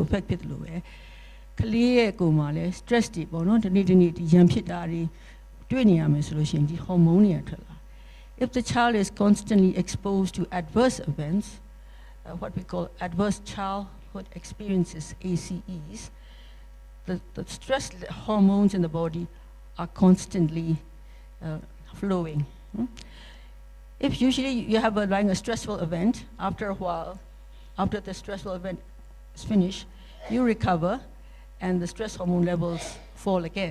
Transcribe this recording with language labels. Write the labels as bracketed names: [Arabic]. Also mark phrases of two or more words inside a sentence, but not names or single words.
[Burmese] affect ဖြစ်တယ်လို့ပဲကလေးရဲ့ကိုယ်မှာလည်း stress တွေပေါ့နော်ဒီနေ့ရန်ဖြစ်တာတွေတွေ့နေရမယ်ဆိုလို့ရှိရင်ဒီ hormone တွေထွက်လာ [English] if the child is constantly exposed to adverse events what we call adverse childhood experiences ACEs the stress hormones in the body are constantly flowing. If usually you have a stressful event, after a while, after the stressful event is finished, you recover and the stress hormone levels fall again.